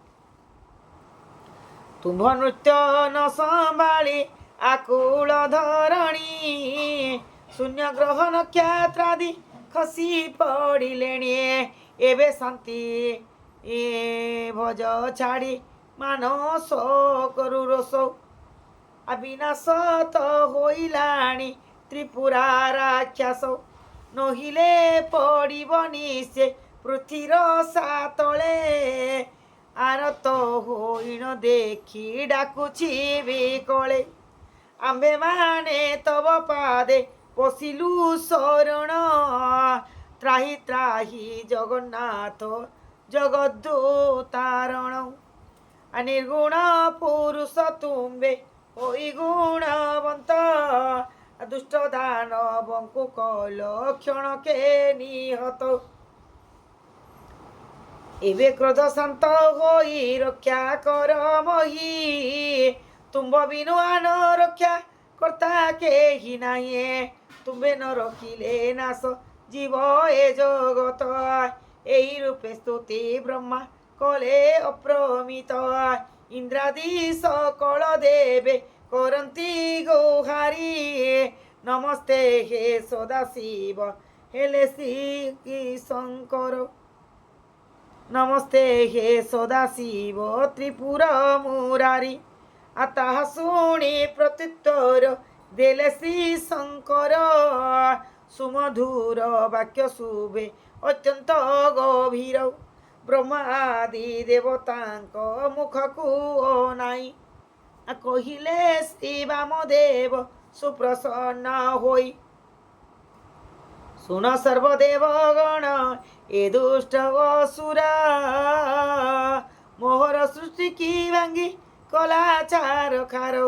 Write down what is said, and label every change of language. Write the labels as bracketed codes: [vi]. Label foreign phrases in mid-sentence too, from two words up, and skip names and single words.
[or] ତୁମ୍ଭ ନୃତ୍ୟ ନ ସମ୍ଭାଳି ଆକୁଳ ଧରଣୀ। ଶୂନ୍ୟ ଗ୍ରହ ନକ୍ଷତ୍ରାଦି ଖସି ପଡ଼ିଲେଣି। ଏବେ ଶାନ୍ତି ଭଜ ଛାଡ଼ି ମାନସ କରୁ ରୋଷ। ଅବିନାଶ ତୋ ହୋଇଲାଣି ତ୍ରିପୁରା ରାକ୍ଷସ। ନହିଲେ ପଡ଼ିବନି ସେ ପୃଥ୍ୱୀର ସାତଲେ। ଆରତ ହୋଇଣ ଦେଖି ଡାକୁଛି ବିକଳେ। ଆମ୍ଭେ ମାନେ ତବ ପାଦେ ପଶିଲୁ ଶରଣ। ତ୍ରାହି ତ୍ରାହି ଜଗନ୍ନାଥ ଜଗଦ୍ଦୁତାରଣ। ନିର୍ଗୁଣ ପୁରୁଷ ତୁମ୍ବେ ହୋଇ ଗୁଣବନ୍ତ। ଦୁଷ୍ଟ ଦାନବଙ୍କୁ କଲ କ୍ଷଣ କେ ନିହତ। ଏବେ କ୍ରୋଧ ଶାନ୍ତ ହୋଇ ରକ୍ଷା କର ମହୀ। ତୁମ୍ଭ ବିନୁ ଆନ ରକ୍ଷା କର୍ତ୍ତା କେ ହି ନାହୀ। ତୁମ୍ବେ ନ ରଖିଲେ ନାଶ ଜୀବ ଏ ଜଗତ। ଏହି ରୂପେ ସ୍ତୁତି ବ୍ରହ୍ମା କଲେ ଅପ୍ରମିତ। ଇନ୍ଦ୍ରାଦି ସକଳ ଦେବେ କରନ୍ତି ଗୌହାରୀ। ନମସ୍ତେ ହେ ସଦାଶିବ ହେଲେ ଶ୍ରୀ ଶଙ୍କର। ନମସ୍ତେ ହେ ସଦାଶିବ ତ୍ରିପୁର ମୁରାରୀ। ଅତଃ ଶୁଣି ପ୍ରତ୍ୟୁତ୍ତର ଦେଲେ ଶ୍ରୀ ଶଙ୍କର। ସୁମଧୁର ବାକ୍ୟ ଶୁଭେ ଅତ୍ୟନ୍ତ ଗଭୀର। ବ୍ରହ୍ମା ଆଦି ଦେବତାଙ୍କ ମୁଖ କୋ ନାଇ। କହିଲେ ଶ୍ରୀ ବାମଦେବ ସୁପ୍ରସନ୍ନ ହୋଇ। ସୁନ ସର୍ବଦେବଗଣ ଏ ଦୁଷ୍ଟ ଅସୁରା। ମୋହର ସୃଷ୍ଟି କି ଭାଙ୍ଗି କଲାଚାର ଖାରୋ।